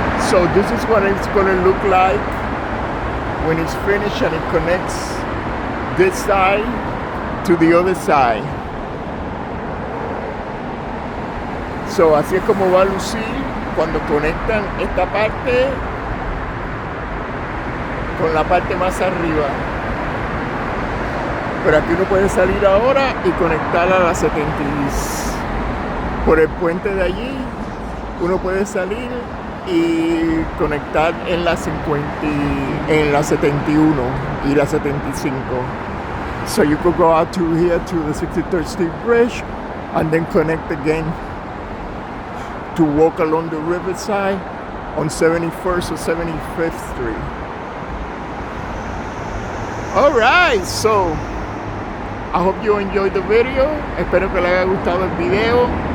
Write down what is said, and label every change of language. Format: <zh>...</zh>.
<en>So this is what it's going to look like when it's finished and it connects this side to the other side.</en> <es>So así es como va a lucir cuando conectan esta parte con la parte más arriba. Pero aquí uno puede salir ahora y conectar a la 70 por el puente de allí. Uno puede salir y conectar en la 50, en la 71 y la 75.</es> <en>So you could go out to here to the 63rd Street Bridge and then connect again to walk along the riverside on 71st or 75th Street. Alright, so I hope you enjoyed the video.</en> <es>Espero que les haya gustado el video.</es>